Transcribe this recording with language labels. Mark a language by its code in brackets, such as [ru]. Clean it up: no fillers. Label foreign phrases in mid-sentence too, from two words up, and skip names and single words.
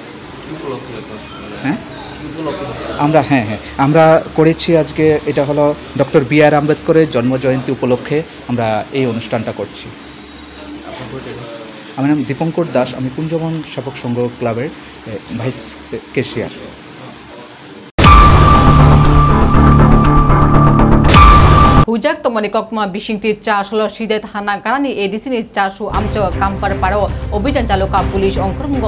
[bn] আমরা করেছি আজকে, এটা হলো ডক্টর বি.আর. আম্বেদকরের জন্মজয়ন্তী উপলক্ষে আমরা এই অনুষ্ঠানটা করছি। আমার নাম দীপঙ্কর দাস, আমি কুঞ্জবন সেবক সংঘ ক্লাবের ভাইস ক্যাশিয়ার। [trp] Hujak tomani kokma bisingti chaslo sidet hana ganani edisini chasu amcho kampar paro অভিযান চালকা পুলিশ অংখরমুঙ্গ